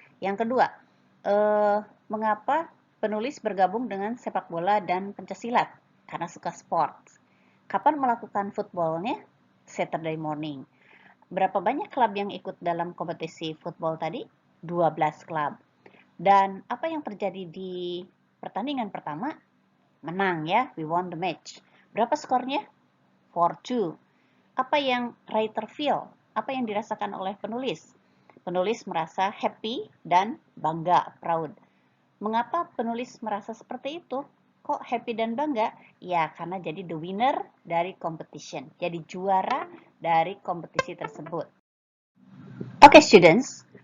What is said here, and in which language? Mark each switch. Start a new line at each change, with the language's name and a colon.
Indonesian: Yang kedua, mengapa penulis bergabung dengan sepak bola dan pencaksilat? Karena suka sport. Kapan melakukan footballnya? Saturday morning. Berapa banyak klub yang ikut dalam kompetisi football tadi? 12 klub. Dan apa yang terjadi di pertandingan pertama? Menang ya,
English: we won the match.
Indonesian: Berapa skornya? 4-2. Apa yang writer feel? Apa yang dirasakan oleh penulis? Penulis merasa happy dan bangga, proud. Mengapa penulis merasa seperti itu? Kok happy dan bangga? Ya, karena jadi the winner dari competition. Jadi juara dari kompetisi tersebut. Oke, students.